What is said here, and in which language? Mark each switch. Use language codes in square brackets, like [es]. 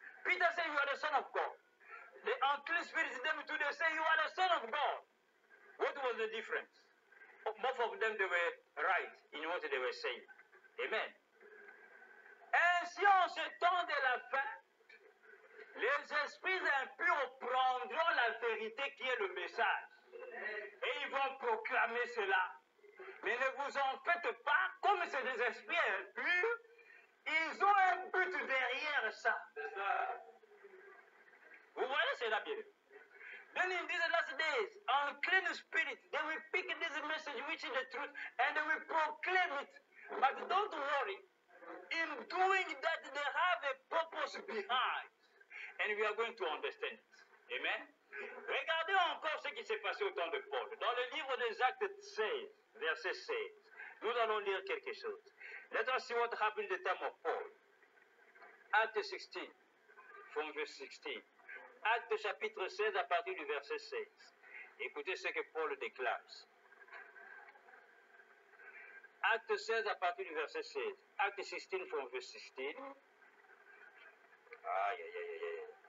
[en] Peter said, you are the Son of God. The unclean spirits them too, they say, you are the Son of God. What was the difference? Both of them, they were right in what they were saying. Amen. [fr] Ainsi, en ce temps de la fin, les esprits impurs prendront la vérité qui est le message. Et ils vont proclamer cela. Mais ne vous en faites pas, comme c'est des esprits impurs, ils ont un but derrière ça. Vous voyez cela bien? [en] Then in these last days, unclean spirit, they will pick this message which is the truth and they will proclaim it. But don't worry, in doing that they have a purpose behind. And we are going to understand it. Amen? [fr] Regardez encore ce qui s'est passé au temps de Paul. Dans le livre des Actes 16, verset 16, nous allons lire quelque chose. [en] Let us see what happened at the time of Paul. Acte 16, from verse 16. [fr] Acte chapitre 16 à partir du verset 16. Écoutez ce que Paul déclare. Acte 16 à partir du verset 16. Acte 16 [en] from verse 16. [fr] Aïe, aïe, aïe, aïe.